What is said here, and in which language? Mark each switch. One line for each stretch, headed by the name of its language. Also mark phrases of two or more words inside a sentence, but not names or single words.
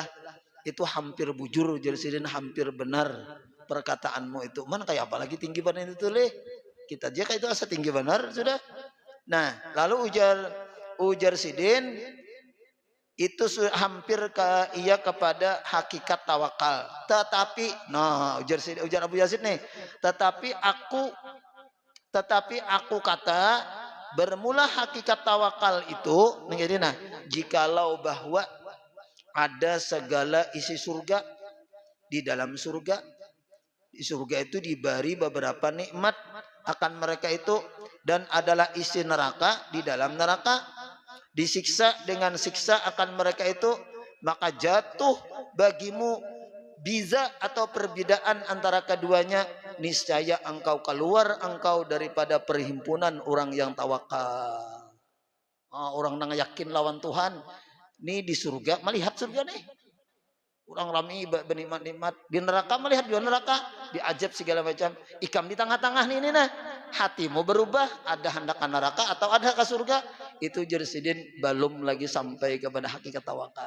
Banjar: Itu hampir bujur jadi sidin hampir benar perkataanmu itu. Man kayak apa lagi tinggi badan itu leh. Kita aja kayak itu asa tinggi benar sudah. Nah, lalu ujar sidin itu hampir ia kepada hakikat tawakal.
Indonesian: Tetapi,
Banjar: nah ujar Abu Yazid nih,
Indonesian: tetapi aku kata bermula hakikat tawakal itu menjadi nah, jikalau bahwa ada segala isi surga di dalam surga, di surga itu diberi beberapa nikmat akan mereka itu dan adalah isi neraka di dalam neraka. Disiksa dengan siksa akan mereka itu, maka jatuh bagimu biza atau perbedaan antara keduanya, niscaya engkau keluar daripada perhimpunan orang yang tawakal.
Banjar: Orang yang yakin lawan Tuhan nih di surga melihat surga nih, orang rami bernikmat-nikmat, di neraka melihat di neraka, diajab segala macam, ikam di tengah-tengah nih nah, hatimu berubah, ada hendak ke neraka atau ada ke surga. Itu jersidin belum lagi sampai kepada hakikat tawakal.